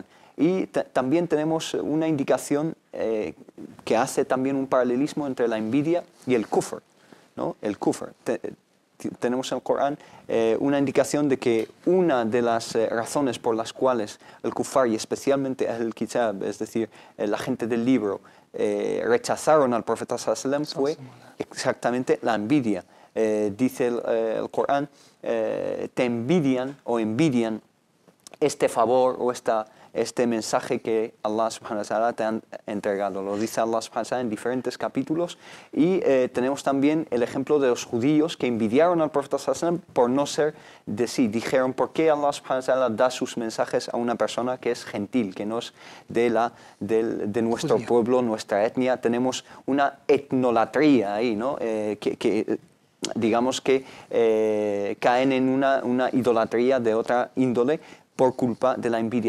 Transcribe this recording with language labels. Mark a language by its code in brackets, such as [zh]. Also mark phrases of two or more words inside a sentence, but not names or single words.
[es] Y también tenemos una indicación que hace también un paralelismo entre la envidia y el kufr. ¿no? El kufr. Tenemos en el Corán una indicación de que una de las razones por las cuales el kufar y especialmente el kitab, es decir, la gente del libro, rechazaron al profeta [ar] صلى الله عليه وسلم [es] fue exactamente la envidia. Dice el Corán, te envidian o envidian este favor o este mensaje que Allah [ar] سبحانه وتعالى [es] te ha entregado. Lo dice Allah [ar] سبحانه وتعالى [es] en diferentes capítulos y tenemos también el ejemplo de los judíos que envidiaron al profeta [ar] صلى الله عليه وسلم [es] por no ser de sí. Dijeron, ¿por qué Allah [ar] سبحانه وتعالى [es] da sus mensajes a una persona que es gentil, que no es de nuestro pueblo, nuestra etnia? Tenemos una etnolatría ahí, ¿no? Digamos que caen en una idolatría de otra índole por culpa de la envidia.